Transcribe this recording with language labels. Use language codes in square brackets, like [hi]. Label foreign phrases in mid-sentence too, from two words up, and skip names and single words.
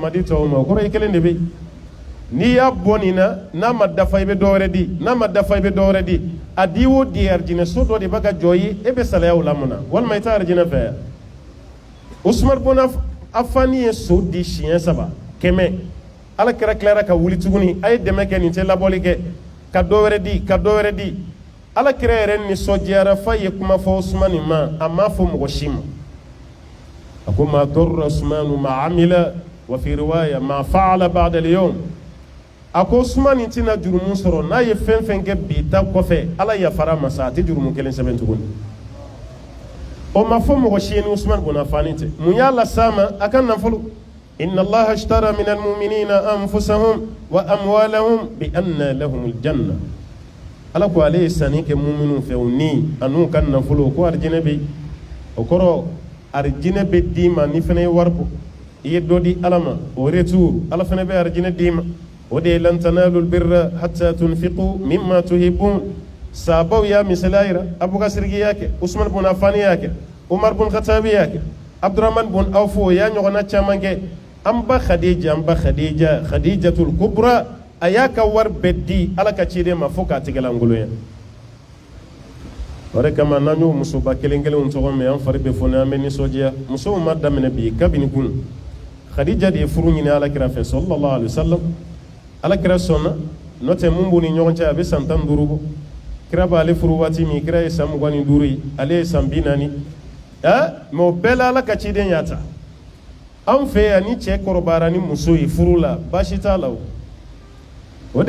[bm] ma di tɔw ma o kɔrɔ i kelen de bɛ yen n'i y'a bɔ nin na n'a ma dafa i bɛ dɔ wɛrɛ di n'a ma dafa i bɛ dɔ wɛrɛ di a di o di arijinɛ so dɔ de b'a ka jɔ ye e bɛ salaya o la mun na walima i tɛ arijinɛ fɛ yan Usman bin Affan ye so di siɲɛ 3 100 ala kɛra tilara ka wuli tuguni a ye dɛmɛ kɛ nin tɛ labɔli kɛ ka dɔ wɛrɛ di ka dɔ wɛrɛ di ala kɛra yɛrɛ nisɔndiyara fa ye kuma fɔ Usman ma a m'a fɔ mɔgɔ si ma a ko [ar] ما ضر عثمان ما عمل وفي رواية ما فعل بعد اليوم [bm] a ko Usman tɛna jurumu sɔrɔ n'a ye fɛn fɛn kɛ bi ta kɔfɛ ala yafara ma sa a tɛ jurumu kelen sɛbɛn tuguni o ma fɔ mɔgɔ si ye ni Usman bin Affan tɛ mun y'a las'a ma a ka nafolo [ar] إن الله اشترى من المؤمنين أنفسهم وأموالهم ب أن لهم الجنة [bm] ala ko ale ye sanni kɛ mu'minu fɛ o ni a n'u ka nafolo ko arijinɛ bɛ o kɔrɔ arijinɛ bɛ d'i ma ni fana ye wari bɔ i ye dɔ di ala ma o retour ala fana bɛ arijinɛ d'i ma o de ye [ar] لن تنالوا البر حتى تنفقوا مما تحبون [bm] sahabaw y'a misaliya yira Abubakar y'a kɛ Usman bin Affan y'a kɛ Umar bin Khattabi y'a kɛ Abdurrahman bin Awf o y'a ɲɔgɔnna caman kɛ an ba Khadijatul Kubra a y'a ka wari bɛɛ di ala ka ciden ma fo k'a tigɛlangoloya o de kama n'an y'o musoba kelen kelenw tɔgɔ mɛn an fari bɛ fɔ an bɛ nisɔndiya musow ma daminɛ bi kabini kunun Khadija de ye furu ɲini alakira fɛ [ar] صلى الله عليه وسلم [bm] alakira sɔnna n'o tɛ mun b'u ni ɲɔgɔn cɛ a bɛ san 15 bɔ kira b'ale furu waati min kira ye san 25 ye ale ye san 40 mɛ o bɛɛ la ala ka ciden y'a ta an fɛ yan ni cɛ kɔrɔbayara ni muso ye furu la baasi t'a la o de